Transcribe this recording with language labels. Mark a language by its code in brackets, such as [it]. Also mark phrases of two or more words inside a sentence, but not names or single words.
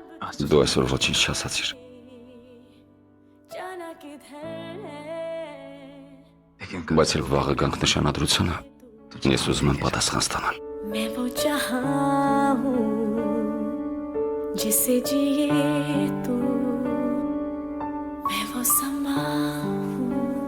[hy] Դու այսօր ոչինչ չասացիր։ Բայց երբ վաղը գանք նշանադրությունը, ես ուզում եմ պատասխան ստանալ։ [hi] मैं वो जहां हूँ जिसे जिए तू मैं वो समा हूँ